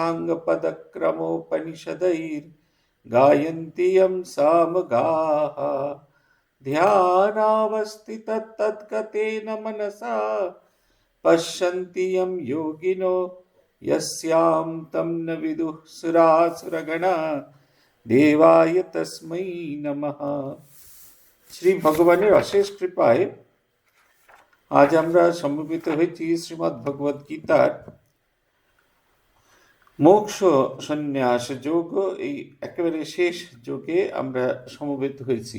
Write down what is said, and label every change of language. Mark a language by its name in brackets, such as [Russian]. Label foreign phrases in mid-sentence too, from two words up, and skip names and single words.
[Sanskrit] साङ्गपदक्रमोपनिषदैर्गायन्ति यं सामगाः ध्यानावस्थिततद्गतेन मनसा पश्यन्ति यं योगिनो यस्यां तं न विदुः सुरासुरगणा देवाय तस्मै नमः। [Bangla] শ্রী ভগবানের অশেষ কৃপায় আজ আমরা সমবেত হয়েছি শ্রীমদ্ ভগবদ গীতার মোক্ষ সন্ন্যাস যোগ, এই একেবারে শেষ যোগে আমরা সমবেত হয়েছি।